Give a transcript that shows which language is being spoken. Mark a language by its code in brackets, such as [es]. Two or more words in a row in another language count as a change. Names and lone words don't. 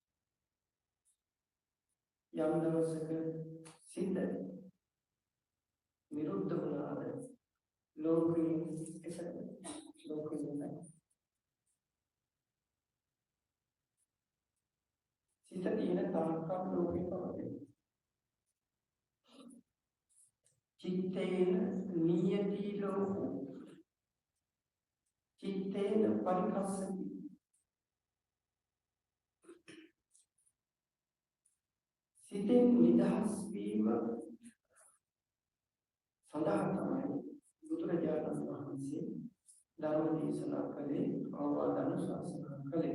[si] යම් දවසක සිත නිරුද්ධ වුණාද ලෝකේ ලෝකේ නැහැ. සිත තියෙන තාක්කල් ලෝකේ පවතී. [pi] चित्तेन नियति लोको चित्तेन परिकස්සති [si] සිතෙන් නිදහස් වීම සඳහා තමයි බුදුරජාණන් වහන්සේ ධර්ම දේශනා කළේ අවවාද අනුශාසනා කළේ.